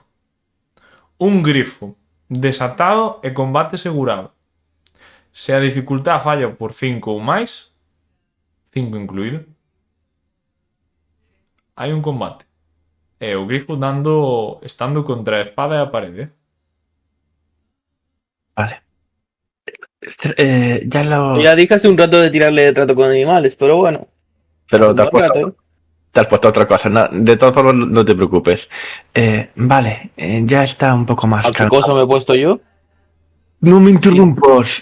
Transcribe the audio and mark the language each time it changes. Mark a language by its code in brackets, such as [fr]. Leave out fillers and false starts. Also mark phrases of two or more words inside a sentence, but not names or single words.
[gl] Un grifo desatado e combate asegurado. Se a dificultad falla por 5 ou máis, 5 incluído, hai un combate. E o grifo estando contra a espada e a parede. vale. [es] Ya lo. Ya dije hace un rato de tirarle de trato con animales, pero bueno. Pero Un te has, buen puesto, rato, ¿eh? te has puesto otra cosa. No, de todas formas, no te preocupes. Vale, ya está un poco más ¿A qué calmado. cosa me he puesto yo? No me interrumpas.